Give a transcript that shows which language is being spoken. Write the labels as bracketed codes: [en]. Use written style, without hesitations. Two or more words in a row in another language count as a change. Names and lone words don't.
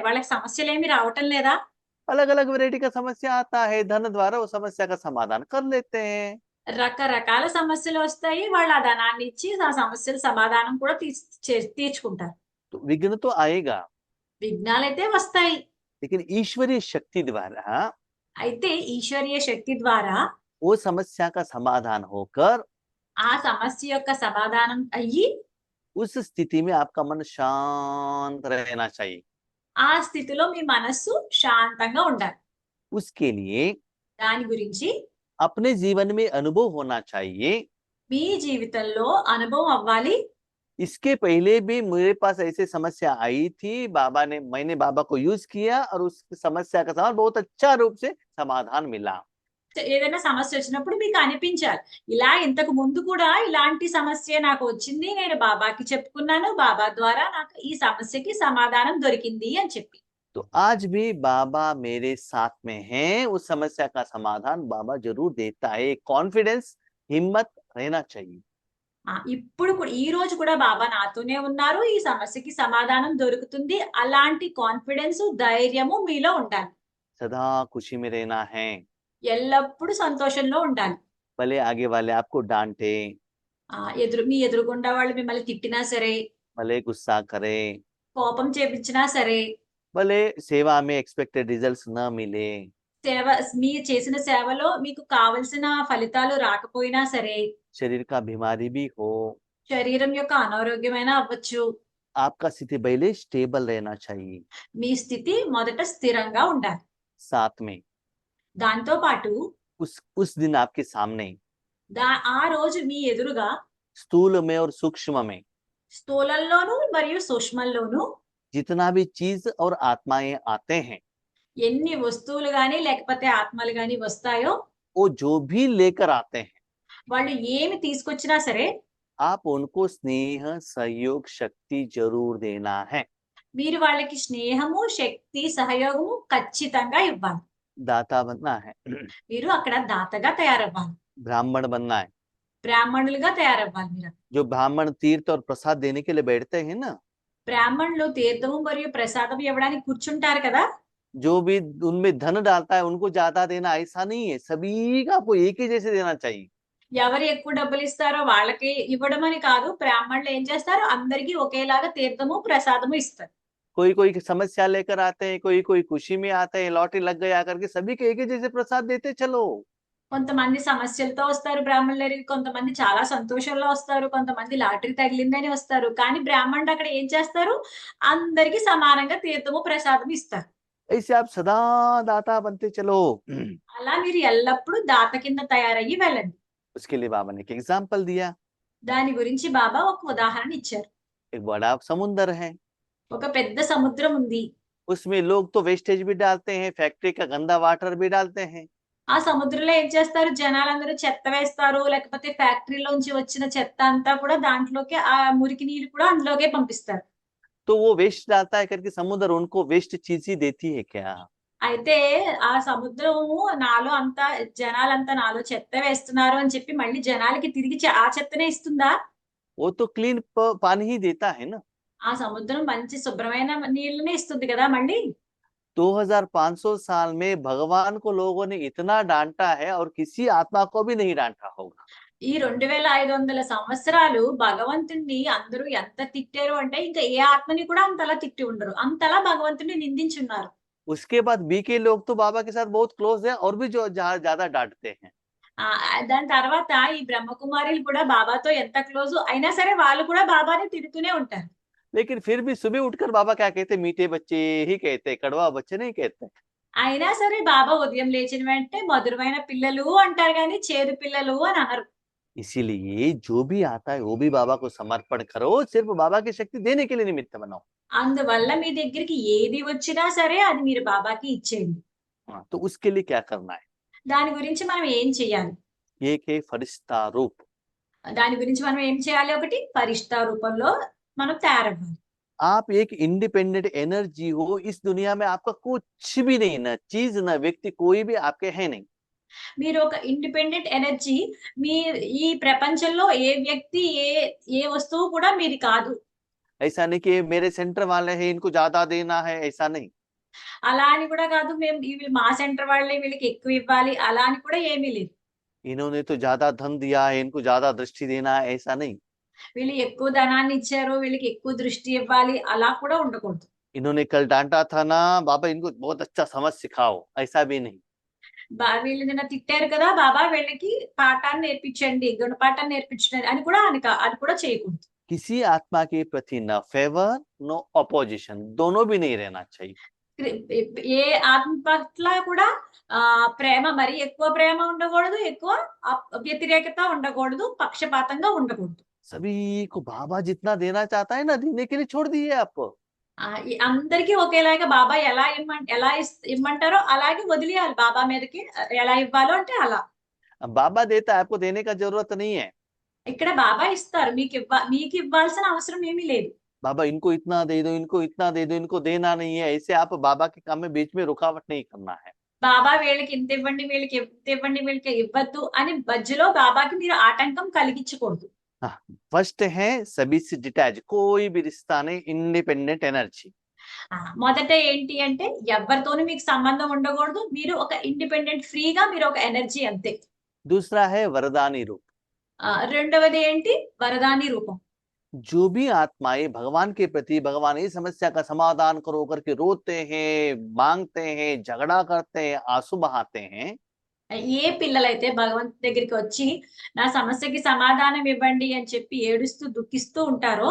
[te] వాళ్ళకి సమస్యలేమి రావటం లేదా? [hi] अलग अलग वैरायटी का समस्या आता है, धन द्वारा वो समस्या का समाधान कर लेते हैं। [te] రకరకాల సమస్యలొస్తాయి. వాళ్ళు ఆ ధనాన్ని ఇచ్చి ఆ సమస్యల సమాధానం కూడా తీర్చుకుంటారు. [hi] तो विघ्न तो आएगा, [te] విఘ్నాలైతే వస్తాయి. [hi] लेकिन ईश्वरीय शक्ति द्वारा [te] అయితే ఈశ్వరీయ శక్తి ద్వారా [hi] वो समस्या का समाधान होकर [te] ఆ సమస్య యొక్క సమాధానం అయ్యి [hi] उस स्थिति में आपका मन शांत रहना चाहिए। [te] ఆ స్థితిలో మీ మనస్సు శాంతంగా ఉండాలి. [hi] उसके लिए [te] దాని గురించి [hi] अपने जीवन में अनुभव होना चाहिए। [te] మీ జీవితంలో అనుభవం అవ్వాలి. [hi] इसके पहले भी मेरे पास ऐसे समस्या आई थी, मैंने बाबा को यूज किया और उस समस्या का समाधान बहुत अच्छा रूप से समाधान मिला। [te] ఏదైనా సమస్య వచ్చినప్పుడు మీకు అనిపించాలి. ఇలా ఇంతకు ముందు కూడా ఇలాంటి సమస్య నాకు వచ్చింది. నేను బాబాకి చెప్పుకున్నాను. బాబా ద్వారా నాకు ఈ సమస్యకి సమాధానం దొరికింది అని చెప్పి. [hi] तो आज भी बाबा मेरे साथ में हैं, उस समस्या का समाधान बाबा जरूर देता है। कॉन्फिडेंस, हिम्मत रहना चाहिए। [te] ఇప్పుడు ఈ రోజు కూడా బాబా నాతోనే ఉన్నారు. ఈ సమస్యకి సమాధానం దొరుకుతుంది. అలాంటి కాన్ఫిడెన్స్, ధైర్యము మీలో ఉండాలి. [hi] सदा खुशी में रहना है। [te] ఎల్లప్పుడూ సంతోషంలో ఉండాలి. [hi] भले आगे वाले आपको डांटे, [te] మీ ఎదురుగుండా వాళ్ళు మిమ్మల్ని తిట్టినా సరే, [hi] भले गुस्सा करे, [te] కోపం చేపించినా సరే, [hi] भले सेवा में [en] expected results [hi] न मिले, [te] మీరు చేసిన సేవలో మీకు కావలసిన ఫలితాలు రాకపోయినా సరే, [hi] शरीर का बीमारी भी हो, [te] శరీరం యొక్క అనారోగ్యమైనా అవ్వచ్చు, [hi] आपका स्थिति पहले स्टेबल रहना चाहिए। [te] మీ స్థితి మొదట స్థిరంగా ఉండాలి. [hi] साथ में [te] దాంతో పాటు [hi] उस दिन आपके सामने [te] ఆ రోజు మీ ఎదురుగా [hi] स्थूल में और सूक्ष्म में [te] స్థూలంలోను మరియు సూక్ష్మంలోను [hi] जितना भी चीज और आत्माएं आते हैं, [te] ఎన్ని వస్తువులు గాని లేకపోతే ఆత్మలు గాని వస్తాయో, [hi] वो जो भी लेकर आते हैं, [te] వాళ్ళు ఏమి తీసుకొచ్చినా సరే [hi] आप उनको स्नेह, सहयोग, शक्ति जरूर देना है। [te] మీరు వాళ్ళకి స్నేహము, శక్తి, సహయోగము ఖచ్చితంగా ఇవ్వాలి. [hi] दाता बनना है, [te] మీరు అక్కడ దాతగా తయారవ్వాలి. [hi] ब्राह्मण बनना है। [te] బ్రాహ్మణులుగా తయారవ్వాలి మీరు. [hi] जो ब्राह्मण तीर्थ और प्रसाद देने के लिए बैठते हैं ना, [te] బ్రాహ్మణులు తీర్థము మరియు ప్రసాదం ఇవ్వడానికి కూర్చుంటారు కదా, [hi] जो भी उनमें धन डालता है उनको ज्यादा देना ऐसा नहीं है, सभी का आपको एक ही जैसे देना चाहिए। [te] ఎవరు ఎక్కువ డబ్బులు ఇస్తారో వాళ్ళకి ఇవ్వడం అని కాదు. బ్రాహ్మణులు ఏం చేస్తారు, అందరికీ ఒకేలాగా తీర్థము ప్రసాదము ఇస్తారు. [hi] कोई कोई समस्या लेकर आते हैं, कोई कोई खुशी में आते हैं, लॉटरी लग गया करके सभी के एक ही जैसे प्रसाद देते चलो। [te] కొంతమంది సమస్యలతో వస్తారు బ్రాహ్మణులు దగ్గరికి, కొంతమంది చాలా సంతోషంలో వస్తారు, కొంతమంది లాటరీ తగిలిందని వస్తారు. కానీ బ్రాహ్మణుడు అక్కడ ఏం చేస్తారు, అందరికీ సమానంగా తీర్థము ప్రసాదం ఇస్తారు. [hi] ऐसे आप सदा दाता बनते चलो। [te] అలా మీరు ఎల్లప్పుడూ దాత కింద తయారయ్యి వెళ్ళండి. [hi] उसके लिए बाबा ने एक एग्जाम्पल दिया। [te] దాని గురించి బాబా ఒక ఉదాహరణ ఇచ్చారు. [hi] एक बड़ा समुंदर है, [te] ఒక పెద్ద సముద్రం ఉంది. [hi] उसमें लोग तो वेस्टेज भी डालते हैं, फैक्ट्री का गंदा वाटर भी डालते हैं। [te] ఆ సముద్రంలో ఏం చేస్తారు, జనాలందరూ చెత్త వేస్తారు, లేకపోతే ఫ్యాక్టరీలోంచి వచ్చిన చెత్త అంతా కూడా దాంట్లోకి, ఆ మురికి నీళ్ళు కూడా అందులోకే పంపిస్తారు. [hi] तो वो वेस्ट डालता है करके समुद्र उनको वेस्ट चीज ही देती है क्या? [te] అయితే ఆ సముద్రము నాలో అంతా, జనాలంతా నాలో చెత్త వేస్తున్నారు అని చెప్పి మళ్ళీ జనాలకి తిరిగి ఆ చెత్తనే ఇస్తుందా? [hi] वो तो क्लीन पानी ही देता है ना। [te] ఆ సముద్రం మంచి శుభ్రమైన నీళ్ళనే ఇస్తుంది కదా మళ్ళీ. [hi] 2500 साल में भगवान को लोगों ने इतना डांटा है और किसी आत्मा को भी नहीं डांटा होगा। [te] ఈ 2500 సంవత్సరాలు భగవంతుణ్ణి అందరూ ఎంత తిట్టారు అంటే, ఇంకా ఏ ఆత్మని కూడా అంతలా తిట్టి ఉండరు. అంతలా భగవంతుని నిందించున్నారు. [hi] उसके बाद बीके लोग तो बाबा के साथ बहुत क्लोज है और भी जो ज्यादा डांटते हैं। [te] దాని తర్వాత ఈ బ్రహ్మకుమారిలు కూడా బాబాతో ఎంత క్లోజ్ అయినా సరే వాళ్ళు కూడా బాబాని తిడుతూనే ఉంటారు. [hi] लेकिन फिर भी सुबह उठकर बाबा क्या कहते, मीठे बच्चे ही कहते, कड़वा बच्चे नहीं कहते। [te] అయినా సరే బాబా ఉదయం లేచిన వెంటనే మధురమైన పిల్లలు అంటారు కానీ చేదు పిల్లలు అని అనరు. [hi] इसीलिए जो भी आता है वो भी बाबा को समर्पण करो, सिर्फ बाबा की शक्ति देने के लिए निमित्त बनाओ। [te] అందువల్ల మీ దగ్గరికి ఏది వచ్చినా సరే అది మీరు బాబాకి ఇచ్చేయండి. [hi] हाँ, तो उसके लिए क्या करना है? [te] దాని గురించి మనం ఏం చేయాలి? [hi] एक है फरिश्ता रूप। [te] దాని గురించి మనం ఏం చేయాలి? ఒకటి ఫరిష్తా రూపంలో మనం తయారవ్వాలి. [hi] आप एक [en] independent energy [hi] हो, इस दुनिया में आपका कुछ भी नहीं, ना चीज ना व्यक्ति, कोई भी आपके है नहीं। [te] మీరు ఒక [en] independent energy. [te] మీ ఈ ప్రపంచంలో ఏ వ్యక్తి, ఏ ఏ వస్తువు కూడా మీది కాదు. [hi] ऐसा नहीं कि मेरे सेंटर वाले हैं इनको ज्यादा देना है, ऐसा नहीं। [te] అలా అని కూడా కాదు, మేము ఇవి మా సెంటర్ వాళ్ళే వీళ్ళకి ఎక్కువ ఇవ్వాలి అలా అని కూడా ఏమీ లేదు. [hi] इन्होंने तो ज्यादा धन दिया है, इनको ज्यादा दृष्टि देना है, ऐसा नहीं। [te] వీళ్ళు ఎక్కువ ధనాన్ని ఇచ్చారు, వీళ్ళకి ఎక్కువ దృష్టి ఇవ్వాలి అలా కూడా ఉండకూడదు. [hi] इन्होंने कल डांटा था ना बाबा, इनको बहुत अच्छा समझ सिखाओ, ऐसा भी नहीं। [te] వీళ్ళు నిన్న తిట్టారు కదా బాబా, వీళ్ళకి పాఠాన్ని నేర్పించండి, గుణపాఠాన్ని నేర్పించండి అని కూడా అది కూడా చేయకూడదు. [hi] किसी आत्मा के प्रति न [en] favour no opposition, [hi] दोनों भी नहीं रहना चाहिए। [te] ఏ ఆత్మ పట్ల కూడా ప్రేమ, మరి ఎక్కువ ప్రేమ ఉండకూడదు, ఎక్కువ వ్యతిరేకత ఉండకూడదు, పక్షపాతంగా ఉండకూడదు. [hi] सभी को बाबा जितना देना चाहता है ना, देने के लिए छोड़ दिए आप। [te] అందరికీ ఒకేలాగా బాబా ఎలా ఇమ్మంటారో అలాగే వదిలేయాలి బాబా మీదకి. ఎలా ఇవ్వాలో అంటే అలా. [hi] अब बाबा देता है, आपको देने का जरूरत नहीं है। [te] ఇక్కడ బాబా ఇస్తారు, మీకు ఇవ్వాల్సిన అవసరం ఏమీ లేదు. [hi] बाबा इनको इतना दे दो, इनको इतना दे दो, इनको देना नहीं है, ऐसे आप बाबा के काम में बीच में रुकावट नहीं करना है। [te] బాబా వీళ్ళకి ఇంత ఇవ్వండి, వీళ్ళకి ఇంత ఇవ్వండి, వీళ్ళకి ఇవ్వద్దు అని మధ్యలో బాబాకి మీరు ఆటంకం కలిగించకూడదు. [hi] फर्स्ट है सभी से डिटैच, कोई भी रिश्ता नहीं, [en] independent energy. [te] మొదట ఏంటి అంటే ఎవరితోనూ మీకు సంబంధం ఉండకూడదు, మీరు ఒక ఇండిపెండెంట్ ఫ్రీగా మీరు ఒక ఎనర్జీ అంతే. [hi] दूसरा है वरदानी रूप। [te] రెండవది ఏంటి? వరదాని రూపం. [hi] जो भी आत्माएं भगवान के प्रति, भगवान इस समस्या का समाधान करो करके रोते हैं, मांगते हैं, झगड़ा करते हैं, आंसू बहाते हैं, [te] ఏ పిల్లలైతే భగవంతు దగ్గరికి వచ్చి నా సమస్యకి సమాధానం ఇవ్వండి అని చెప్పి ఏడుస్తూ దుఃఖిస్తూ ఉంటారో